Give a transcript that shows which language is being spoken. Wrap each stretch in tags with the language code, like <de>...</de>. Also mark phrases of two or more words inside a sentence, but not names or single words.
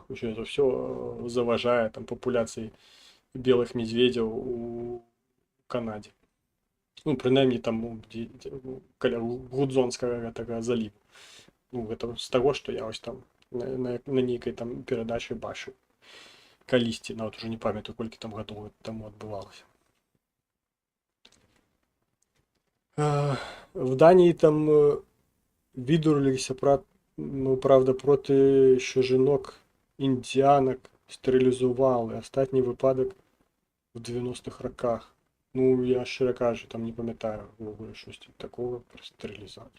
<be>Усё это все заважае там папуляцыі белых медведзяў у Канадзе. Ну, прынамні там каля Гудзонскага гэтага заліву. Ну, гэта з таго, што я ось там на нейкай там перадачы бачыў. Калісьці, нават ужо не памятаю, колькі там гадоў таму адбывалася.</be> <uk>В Данії там відурилися, ну, правда, проти що жінок індіанок стерилізували. Останній випадок в 90-х роках. Ну, я щиро кажу, там не пам'ятаю щось такого про стерилізацію.</uk>